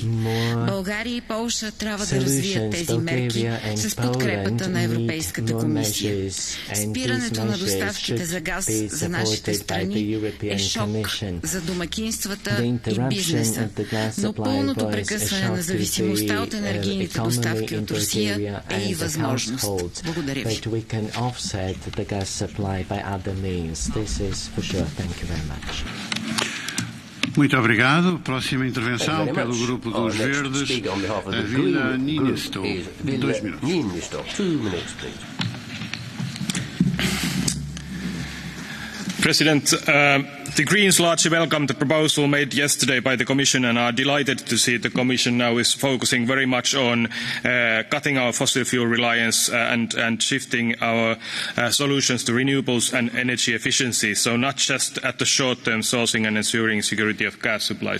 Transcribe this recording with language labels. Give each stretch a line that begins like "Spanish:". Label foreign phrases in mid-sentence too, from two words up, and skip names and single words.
Bulgarian: България и Полша трябва да развият тези мерки с подкрепата на Европейската комисия. Спирането на доставките за газ за нашите страни е шок за домакинствата и бизнеса, но пълното прекъсване на зависимостта от енергийните доставки от Русия е и възможност. Благодаря ви.
Portuguese: Muito obrigado. Próxima intervenção pelo Grupo dos Verdes, Vila Niinistö. 2 minutos.
English: 2 minutes, please. President, the Greens largely welcome the proposal made yesterday by the Commission and are delighted to see the Commission now is focusing very much on cutting our fossil fuel reliance and shifting our solutions to renewables and energy efficiency, so not just at the short-term sourcing and ensuring security of gas supplies.